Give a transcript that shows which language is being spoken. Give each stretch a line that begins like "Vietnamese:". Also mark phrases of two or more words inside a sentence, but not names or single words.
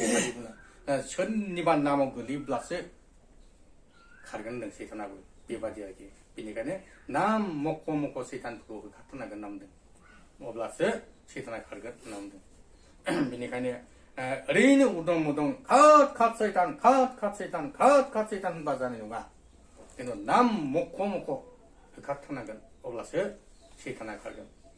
Bodo: खारि बुङो सोरनिबा नामाव गोलैब्लासो खारगोन होनदों सैतानाबो बेबादि आरोखि बेनिखायनो नाम मख' मख' सैतानफोरखौ होखारथारनांगोन होनना बुंदों अब्लासो सैताना खारगोन होनना बुंदों बेनिखायनो ओरैनो उदं उदं खात खात सैतान खात खात सैतान खात खात सैतान होनबा जानाय नङा खिन्थु नाम मख' मख' होखारथारनांगोन अब्लासो सैताना खारगोन